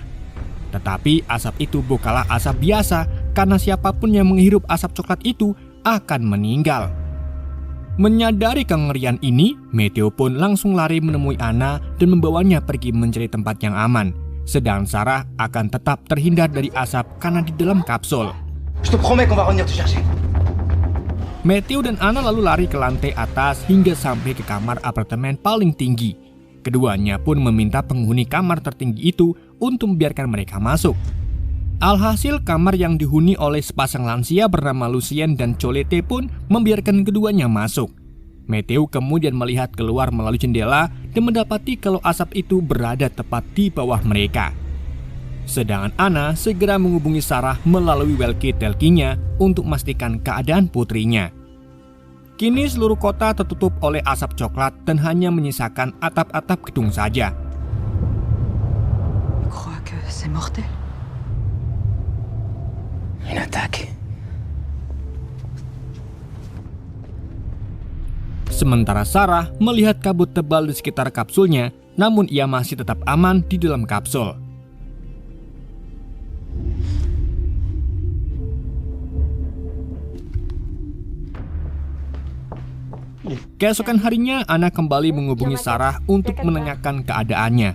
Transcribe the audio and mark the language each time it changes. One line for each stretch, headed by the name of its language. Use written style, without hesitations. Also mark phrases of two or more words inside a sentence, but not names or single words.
Indonesian: Tetapi asap itu bukanlah asap biasa karena siapapun yang menghirup asap coklat itu akan meninggal. Menyadari kengerian ini, Matthew pun langsung lari menemui Anna dan membawanya pergi mencari tempat yang aman. Sedangkan Sarah akan tetap terhindar dari asap karena di dalam kapsul.
French: Je te promets qu'on va revenir te chercher.
Indonesian: Matthew dan Anna lalu lari ke lantai atas hingga sampai ke kamar apartemen paling tinggi. Keduanya pun meminta penghuni kamar tertinggi itu untuk membiarkan mereka masuk. Alhasil kamar yang dihuni oleh sepasang lansia bernama Lucien dan Colette pun membiarkan keduanya masuk. Matthew kemudian melihat keluar melalui jendela dan mendapati kalau asap itu berada tepat di bawah mereka. Sedangkan Anna segera menghubungi Sarah melalui walkie-talkie-nya untuk memastikan keadaan putrinya. Kini seluruh kota tertutup oleh asap coklat dan hanya menyisakan atap-atap gedung saja.
French: Je crois que c'est mortel. Une attaque.
Indonesian: Sementara Sarah melihat kabut tebal di sekitar kapsulnya, namun ia masih tetap aman di dalam kapsul. Keesokan harinya, Anna kembali menghubungi Sarah untuk menanyakan keadaannya.